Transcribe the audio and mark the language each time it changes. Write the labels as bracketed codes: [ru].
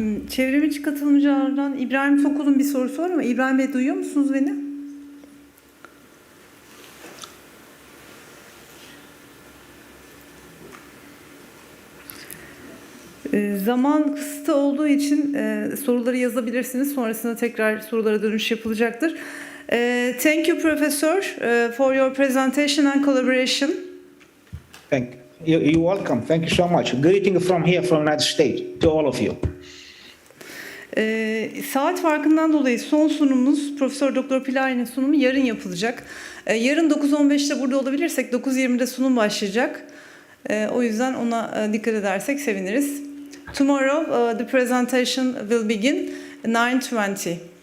[tr] Çevrimiçi katılımcılardan İbrahim Tokul'un bir sorusu var ama İbrahim Bey duyuyor musunuz beni? Zaman kısıtı olduğu için soruları yazabilirsiniz. Sonrasında tekrar sorulara dönüş yapılacaktır. [en] Thank you, Professor, for your presentation and collaboration. You're welcome. Thank you so much. Greeting from here, from United States, to all of you. [tr] Saat farkından dolayı son sunumumuz Profesör Doktor Pilari'nin sunumu yarın yapılacak. Yarın 9.15'te burada olabilirsek 9.20'de sunum başlayacak. O yüzden ona dikkat edersek seviniriz. [en] Tomorrow the presentation will begin 9:20.